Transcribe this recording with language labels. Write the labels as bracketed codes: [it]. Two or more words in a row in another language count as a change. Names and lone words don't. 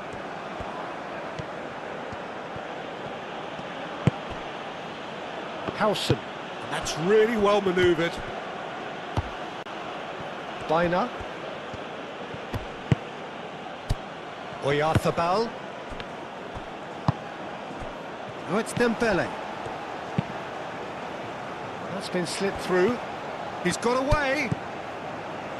[en] Howson. That's really well manoeuvred. Baina. Oyarzabal. Oh, it's Dembele. That's been slipped through. He's got away.